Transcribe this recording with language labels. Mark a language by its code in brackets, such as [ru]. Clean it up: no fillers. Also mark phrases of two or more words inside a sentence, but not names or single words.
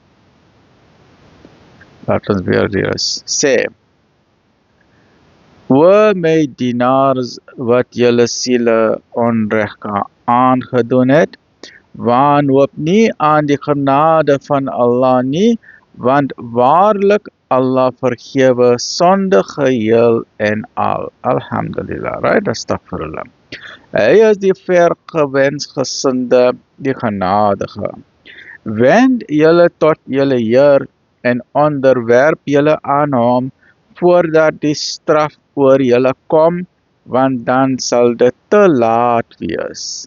[af] Laat ons weer lees, sê, O my dienaars, wat julle siele onreg aangedoen het, wanhoop nie aan die genade van Allah nie, want waarlik Allah vergewe sonde geheel en al. [ar] الحمد لله، right? أستغفر الله. [af] Hy is die vergewensgesinde, die genadige. Wend julle tot julle Heer en onderwerp julle aan hom, voordat die straf oor julle kom, want dan sal dit te laat wees.